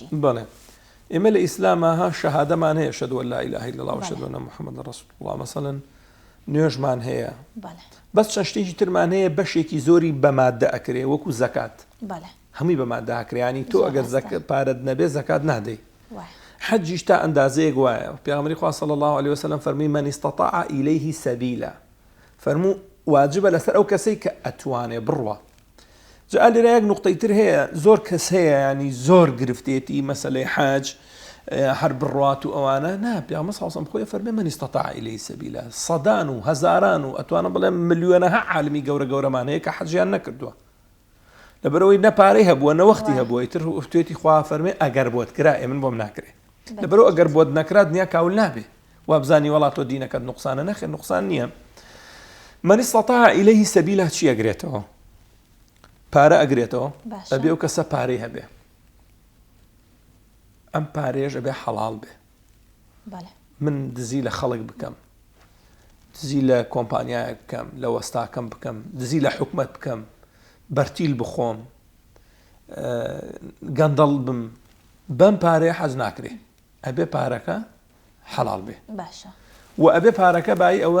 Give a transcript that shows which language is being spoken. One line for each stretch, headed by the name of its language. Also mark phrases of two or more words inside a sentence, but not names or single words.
Central Kurdish: بەڵێ ئێمە لە ئیسلامەها شەهادەمان هەیە
Arabic: ئەشهەدو ئەن لا ئیلاهە ئیلا الله وەشهەدو ئەنە محەممەد ڕەسوول الله
Central Kurdish: مەسەڵەن نوێژمان هەیە بەس چەند شتێکی ترمان هەیە بەشێکی زۆری بە مادە ئەکرێ وەکو زەکات هەمووی بە مادە ئەکرێ تۆ ئەگەر پارەت نەبێ زەکات نادەی حەجیش تا ئەندازەیەک وایە پێغەمبەری خوا
Arabic: صلی الله علیه وسلم
Central Kurdish: فەرمی
Arabic: من استطاع إليه سبیلا
Central Kurdish: فەرموو واجبە لەسەر ئەو کەسەی کە ئەتوانێ بڕوە. جا لێرە یەک نوقتەی تر هەیە زۆر کەس هەیە ینی زۆر گرفتێتی مەسەلەی حەج هەر بڕوات و ئەوانە نا پێغەمبەر
Arabic: صلی الله علیه وسلم
Central Kurdish: خۆی فەرمی
Arabic: من استطاع إليه سبیلا
Central Kurdish: سەدان و هەزاران و ئەتوانە بڵێم ملیۆنەها عالمی گەورە گەورەمان هەیە کە حەجیان نەکردووە لەبەرەوەی نەپارەی هەبووە نەوەختی هەبووە ئیتر توێتی خوا فەرمێ ئەگەر بۆت کرا من بۆم ناکرێ لەبەرەوە ئەگەر بۆت نەکرات نییە کاول نابێ وابزانی وڵات تۆ دینەکەت نوقسانە نەخێ نوقسان نییە.
Arabic: من استطاع إليه سبیلا
Central Kurdish: چی ئەگرێتەوە؟ پارە ئەگرێتەوە ئەبێ ئەو کەسە پارەی هەبێ ئەم پارێژ ئەبێ حەڵاڵ بێ من دزی لە خەڵک بکەم دزی لە کۆمپانیایە بکەم لە وەستاکەم بکەم دزی لە حکومەت بکەم بەرتیل بخۆم گەندەڵ بم بەم پارەیە حەج ناکرێ ئەبێ پارەکە حەڵاڵ بێ و ئەبێ پارەکە بای ئەوە